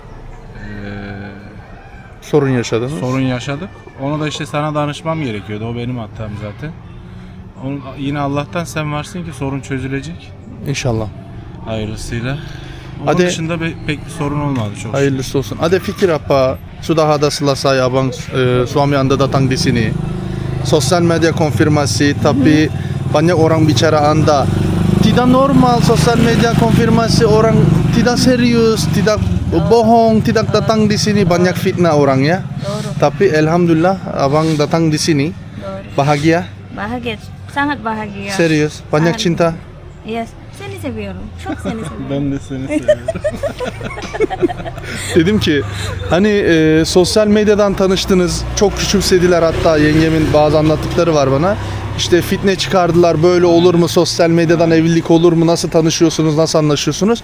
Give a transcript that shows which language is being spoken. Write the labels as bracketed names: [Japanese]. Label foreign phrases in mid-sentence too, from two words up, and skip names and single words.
[Turkish] Sorun yaşadınız. sorun yaşadık. Onu da işte sana danışmam gerekiyordu. O benim hatam zaten. Yine Allah'tan sen varsın ki sorun çözülecek. İnşallah. Hayırlısıyla. Onun Hadi- dışında pek bir sorun olmadı çok. Hayırlısı olsun. [Indonesian] Ada fikir apa sudah ada selesai abang suami anda datang di sini. [Turkish] Sosyal medya [Indonesian] konfirmasi tapi banyak orang bicara anda tidak normal [Turkish] sosyal medya [Indonesian] konfirmasi orang tidak serius, tidak bohong, tidak datang di sini banyak fitnah orang ya. [Turkish] Doğru. [Indonesian] Tapi elhamdülillah abang datang di sini [Turkish] Doğru. [Indonesian] bahagia, Bahagia, sangat bahagia. serius, banyak Sangat. cinta. [Turkish] Yes, seni seviyorum. Çok seni seviyorum. Ben de seni seviyorum. Dedim ki hani sosyal medyadan tanıştınız, çok küçümsediler, hatta yengemin bazı anlattıkları var bana. İşte fitne çıkardılar, böyle olur mu, sosyal medyadan evlilik olur mu, nasıl tanışıyorsunuz, nasıl anlaşıyorsunuz?